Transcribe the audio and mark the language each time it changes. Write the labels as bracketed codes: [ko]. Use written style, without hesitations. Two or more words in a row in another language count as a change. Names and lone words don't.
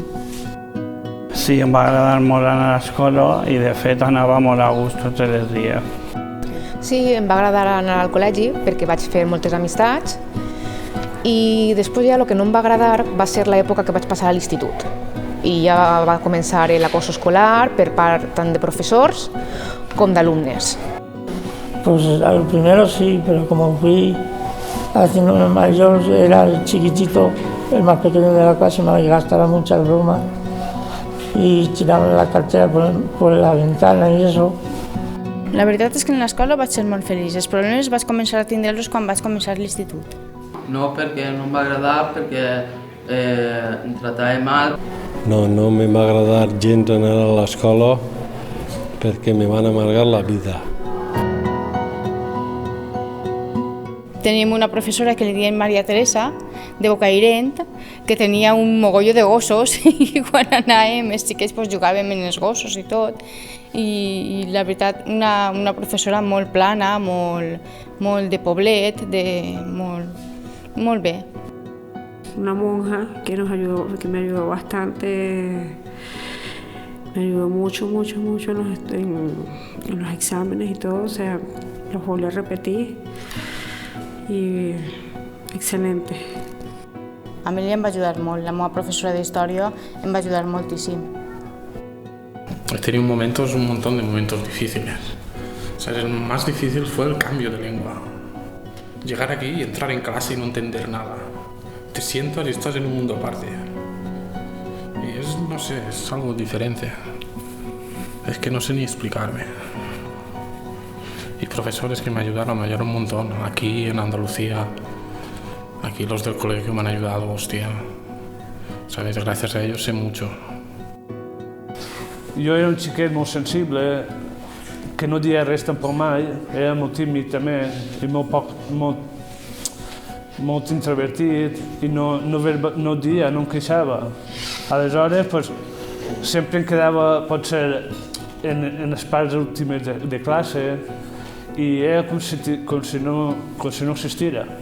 [ca] Sí, em va agradar molt anar a l'escola i de fet anava molt a gust tots els dies. Sí, em va agradar anar al col·legi perquè vaig fer moltes amistats i després ja el que no em va agradar va ser l'època que vaig passar a l'institut. I ja va començar l'acoso escolar per part tant de professors com d'alumnes. [es] Pues al primero sí, pero como fui haciéndome mayor, era el chiquitito, el más pequeño de la clase, me gastaba muchas bromas y tiraba la cartera por la ventana y eso. [ca] La veritat és que en l'escola vaig ser molt feliç. Els problemes vaig començar a tindre-los quan vaig començar l'institut. No, perquè no em va agradar, perquè em tractava mal. No me va agradar gens anar a l'escola perquè me van amargar la vida. Teníem una professora que li diem Maria Teresa, de Bocairent, que tenia un mogollo de gossos i quan anàvem els xiquets jugàvem en els gossos i tot. I la veritat, una professora molt plana, molt de poblet, molt bé. [es] Una monja que nos ayudó, que me ayudó bastante, me ayudó mucho en los exámenes y todo, o sea, los volví a repetir y excelente. [ca] A mi em va ajudar molt, la meva professora d'història em va ajudar moltíssim. [es] He tenido un montón de momentos difíciles. O sea, el más difícil fue el cambio de lengua. Llegar aquí y entrar en clase y no entender nada. Te sientas y estás en un mundo aparte. Y es, no sé, es algo diferente. Es que no sé ni explicarme. Y profesores que me ayudaron un montón. Aquí en Andalucía, aquí los del colegio me han ayudado, hostia. ¿Sabes? Gracias a ellos sé mucho. [ca] Jo era un xiquet molt sensible, que no dia res tampoc mai, era molt tímid també, i molt introvertit, i no dia, no em queixava. Aleshores, pues, sempre em quedava, potser, en les parts últimes de classe, i era com si no existira.